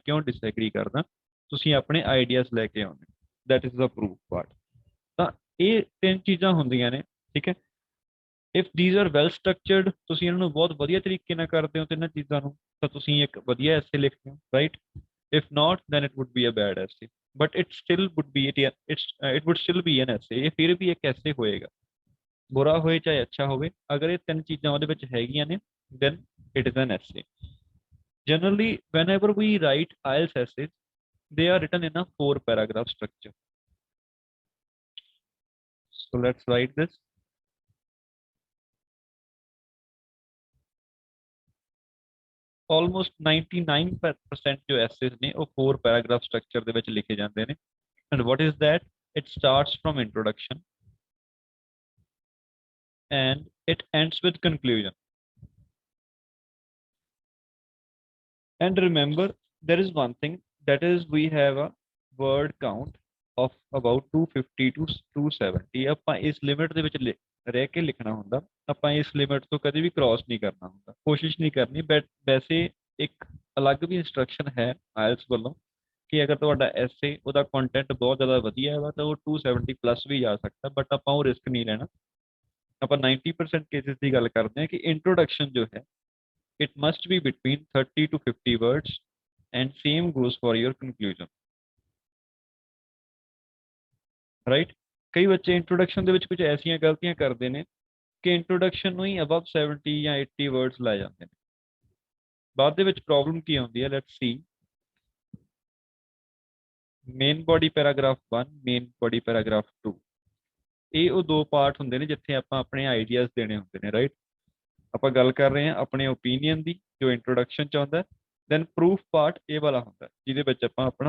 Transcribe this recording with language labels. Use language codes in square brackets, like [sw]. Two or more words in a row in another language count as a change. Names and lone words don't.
[pa] ਕਿਉਂ ਡਿਸਐਗਰੀ ਕਰਦਾ ਤੁਸੀਂ ਆਪਣੇ ਆਈਡੀਆਜ਼ ਲੈ ਕੇ ਆਉਂਦੇ [en] that is the proof part [pa] ਤਾਂ ਇਹ ਤਿੰਨ ਚੀਜ਼ਾਂ ਹੁੰਦੀਆਂ ਨੇ ਠੀਕ ਹੈ [en] if these are well ਸਟਰਕਚਰਡ [pa] ਤੁਸੀਂ ਇਹਨਾਂ ਨੂੰ ਬਹੁਤ ਵਧੀਆ ਤਰੀਕੇ ਨਾਲ ਕਰਦੇ ਹੋ ਤਿੰਨਾਂ ਚੀਜ਼ਾਂ ਨੂੰ ਤਾਂ ਤੁਸੀਂ ਇੱਕ ਵਧੀਆ ਐਸੇ ਲਿਖਦੇ ਹੋ [en] right if not then it would be a bad essay but it still would be it would still be an essay [pa] ਇਹ ਫਿਰ ਵੀ ਇੱਕ ਐਸੇ ਹੋਏਗਾ ਬੁਰਾ ਹੋਏ ਚਾਹੇ ਅੱਛਾ ਹੋਵੇ ਅਗਰ ਇਹ ਤਿੰਨ ਚੀਜ਼ਾਂ ਉਹਦੇ ਵਿੱਚ ਹੈਗੀਆਂ ਨੇ [en] then it is an essay generally whenever we write IELTS essays they are written in a 4 paragraph structure so let's write this almost 99% [pa] ਜੋ essays ਨੇ ਉਹ 4 paragraph structure ਦੇ ਵਿੱਚ ਲਿਖੇ ਜਾਂਦੇ ਨੇ [en] and what is that it starts from introduction and it ends with conclusion and remember there is one thing that is we have a word count of about 250 to 270 [pa] ਆਪਾਂ ਇਸ ਲਿਮਿਟ ਦੇ ਵਿੱਚ ਰਹਿ ਕੇ ਲਿਖਣਾ ਹੁੰਦਾ ਆਪਾਂ ਇਸ ਲਿਮਿਟ ਤੋਂ ਕਦੇ ਵੀ ਕ੍ਰਾਸ ਨਹੀਂ ਕਰਨਾ ਹੁੰਦਾ ਕੋਸ਼ਿਸ਼ ਨਹੀਂ ਕਰਨੀ ਬਟ ਵੈਸੇ ਇੱਕ ਅਲੱਗ ਵੀ ਇਨਸਟਰਕਸ਼ਨ ਹੈ ਆਇਲਸ ਵੱਲੋਂ ਕਿ ਅਗਰ ਤੁਹਾਡਾ ਐਸੇ ਉਹਦਾ ਕੰਟੈਂਟ ਬਹੁਤ ਜ਼ਿਆਦਾ ਵਧੀਆ ਹੈ ਤਾਂ ਉਹ 270 ਪਲੱਸ ਵੀ ਜਾ ਸਕਦਾ ਬਟ ਆਪਾਂ ਉਹ ਰਿਸਕ ਨਹੀਂ ਲੈਣਾ ਆਪਾਂ 90% ਕੇਸਿਸ ਦੀ ਗੱਲ ਕਰਦੇ ਹਾਂ ਕਿ ਇੰਟਰੋਡਕਸ਼ਨ ਜੋ ਹੈ [en] it must be between 30 to 50 words and same goes for your conclusion [pa] right ਕਈ ਬੱਚੇ ਇੰਟਰੋਡਕਸ਼ਨ ਦੇ ਵਿੱਚ ਕੁਝ ਐਸੀਆਂ ਗਲਤੀਆਂ ਕਰਦੇ ਨੇ ਕਿ ਇੰਟਰੋਡਕਸ਼ਨ ਨੂੰ ਹੀ ਅਬਵ 70 ਜਾਂ 80 ਵਰਡਸ ਲੈ ਜਾਂਦੇ ਨੇ ਬਾਅਦ ਦੇ ਵਿੱਚ ਪ੍ਰੋਬਲਮ ਕੀ ਆਉਂਦੀ ਹੈ [en] let's see main body paragraph 1 main body paragraph 2 [pa] ਇਹ ਉਹ ਦੋ ਪਾਰਟ ਹੁੰਦੇ ਨੇ ਜਿੱਥੇ ਆਪਾਂ ਆਪਣੇ ਆਈਡੀਆਜ਼ ਦੇਣੇ ਹੁੰਦੇ ਨੇ ਰਾਈਟ ਆਪਾਂ ਗੱਲ ਕਰ ਰਹੇ ਹਾਂ ਆਪਣੇ ਓਪੀਨੀਅਨ ਦੀ ਜੋ ਇੰਟਰੋਡਕਸ਼ਨ ਚ ਆਉਂਦਾ [en] then proof part [pa] ਇਹ ਵਾਲਾ ਹੁੰਦਾ ਜਿਹਦੇ ਵਿੱਚ ਆਪਾਂ ਆਪਣਾ